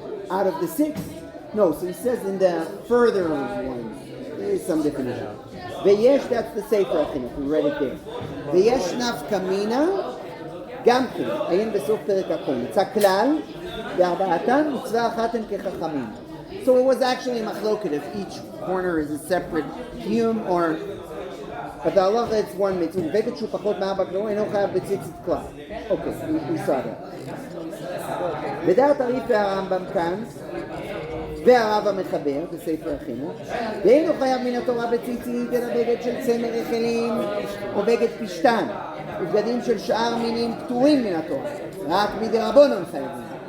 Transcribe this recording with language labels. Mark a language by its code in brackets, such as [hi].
[en] Out of the 6? No, so he says in the further ones. There is some definition. [he] ויש, [en] that's the ספר החינוך, we read it there. [he] ויש נפקא מינה, גם כן, עיין בסוף פרק החום. יצא כלל, וארבעתן מצווה אחת הן כחכמים. [en] So it was actually a machloket if each corner is a separate קיום, or... but the halacha it's one mitzvah. [he] בגד שהוא פחות מ4 כנפות, אינו חייב בציצית כלל. [en] Okay, we saw that. [he] ודעת הרי"ף הרמב"ם כאן, והרב המחבר בספר החינוך, ואינו חייב מן התורה בציצית אלא בגד של צמר רחלים או בגד פשתן ובגדים של שאר מינים פטורים מן התורה, רק מדרבנן חייבים.